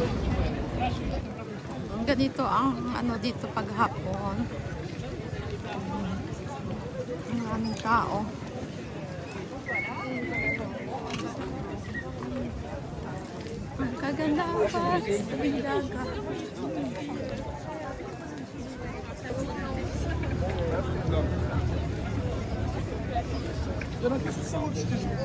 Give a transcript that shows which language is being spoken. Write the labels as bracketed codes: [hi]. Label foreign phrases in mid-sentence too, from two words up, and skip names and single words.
[tl] Ganito ang ano dito paghapon. Maraming tao. Ang kaganda pa sa tabing dagat. [fr] Il y en a qui sont je te jure.